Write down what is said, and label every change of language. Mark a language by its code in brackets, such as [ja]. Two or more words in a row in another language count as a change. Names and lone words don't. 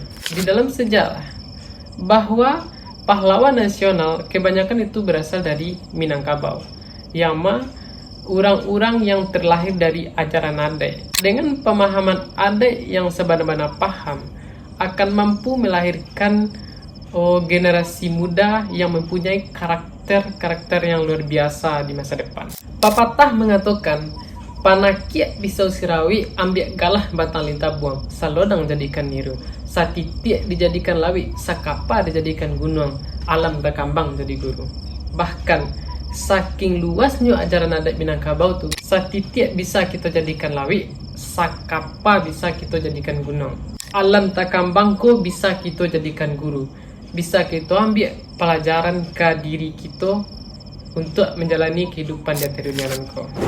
[id] Di dalam sejarah, bahwa pahlawan nasional kebanyakan itu berasal dari Minangkabau, yang orang-orang yang terlahir dari ajaran adai. Dengan pemahaman adai yang sebenar-benar paham, akan mampu melahirkan generasi muda yang mempunyai karakter yang luar biasa di masa depan. Papatah mengatakan, [min] panakiak pisau sirawi, ambil galah batang lintah buang, salodang jadikan niru, satitiak dijadikan lawi, sakapa dijadikan gunung, alam berkambang jadi guru. [id] Bahkan saking luasnya ajaran adat Minangkabau tuh, satitiak bisa kita jadikan lawi, sakapa bisa kita jadikan gunung, [min] alam takambangko [id] bisa kita jadikan guru. Bisa kita ambil pelajaran ke diri kita untuk menjalani kehidupan di dunia nanti.